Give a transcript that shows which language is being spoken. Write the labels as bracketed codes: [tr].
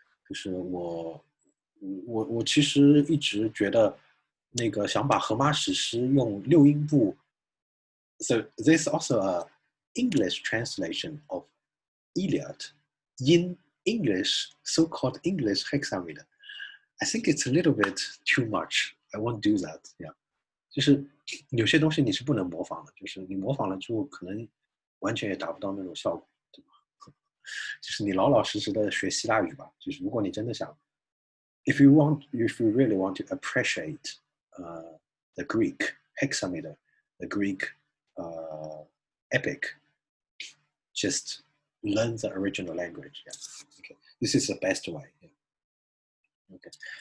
[zh] 就是我其实一直觉得那个想把荷马史诗用六音部 [en] ，so there's also a English translation of Iliad in English, so-called English hexameter. I think it's a little bit too much. I won't do that. Yeah. [zh] 就是有些东西你是不能模仿的，就是你模仿了之后，可能完全也达不到那种效果，对吧？就是你老老实实的学希腊语吧。就是如果你真的想 [en] if you really want to appreciate the Greek hexameter, the Greek epic, just learn the original language. Yeah. Okay. This is the best way. Yeah. Okay.